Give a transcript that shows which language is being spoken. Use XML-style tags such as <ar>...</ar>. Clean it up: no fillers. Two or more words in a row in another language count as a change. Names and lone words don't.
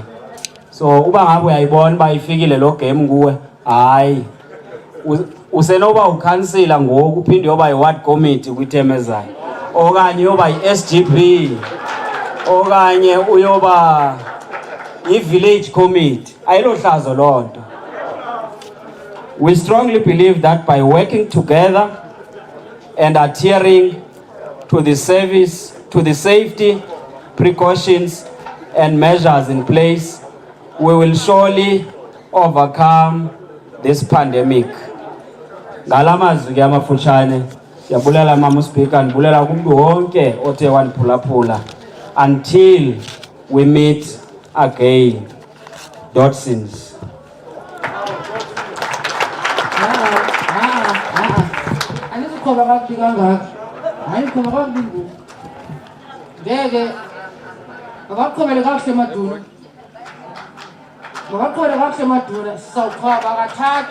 <xh>So uba ngabe uyayibona uba ifikile lo game kuwe, hayi usenoba ukhansila ngoku uphinde yoba yi-ward committee kwitheme ezayo, okanye yoba yi-SGP, okanye uyoba i-village committee. Ayilohlazo lonto.</xh> <en>We strongly believe that by working together and adhering to the service, to the safety precautions and measures in place, we will surely overcome this pandemic.</en> <xh>Ngalamazwi ke amafutshane, siyabulela Mama Speaker, ndibulela kumntu wonke othe wandiphulaphula</xh> <en>until we meet again. Dotsins.</en> <xh>Anizikhoba kakubi kangaka. Hayi khona kakubi ngoku. Ngeke akakhomele kakuhle Maduna. Akakhomele kakuhle Maduna, sizawukhaba kathathu.</xh>